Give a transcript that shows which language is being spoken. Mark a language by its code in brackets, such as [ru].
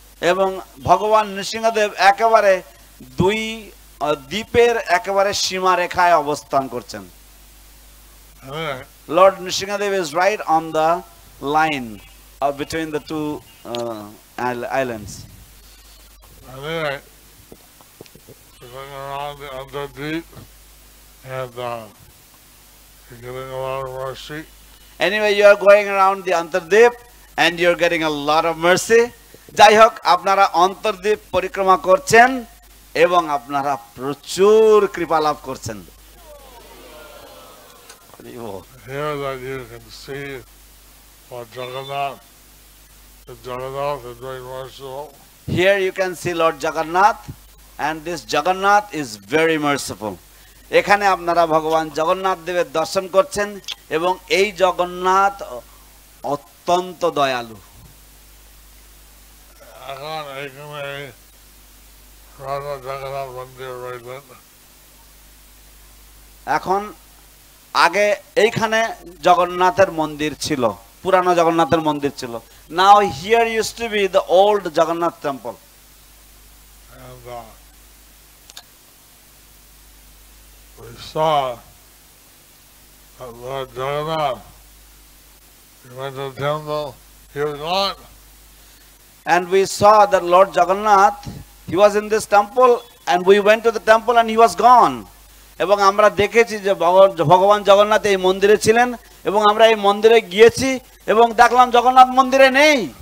[bn] এবং ভগবান নৃসিংহদেব একেবারে দুই দ্বীপের একেবারে সীমারেখায় অবস্থান করছেন। [en] Lord Nrsimhadev is right on the line between the two islands. Anyway, we're going around the Antardvip and you're getting a lot of mercy. Anyway, you are going around the Antardvip and you're getting a lot of mercy. [bn] যাই হোক, আপনারা অন্তর্দ্বীপ পরিক্রমা করছেন এবং আপনারা প্রচুর কৃপা লাভ করছেন। [en] Here that you can see what Jagannath is very merciful. Here you can see Lord Jagannath, and this Jagannath is very merciful. এখানে আপনারা ভগবান জগন্নাথ দেবের দর্শন করছেন এবং এই জগন্নাথ অত্যন্ত দয়ালু। [bn] এখন এখানে রাধা জগন্নাথ মন্দির রয়েছেন। এখন আগে এইখানে জগন্নাথের মন্দির ছিল, পুরানো জগন্নাথের মন্দির ছিল। [en] Now here used to be the old Jagannath temple. And we saw that Lord Jagannath, he went to the temple, he was gone. And we saw that Lord Jagannath, he was in this temple and we went to the temple and he was gone. [bn] এবং আমরা দেখেছি যে ভগবান জগন্নাথ এই মন্দিরে ছিলেন এবং আমরা এই মন্দিরে গিয়েছি এবং দেখলাম জগন্নাথ মন্দিরে নেই।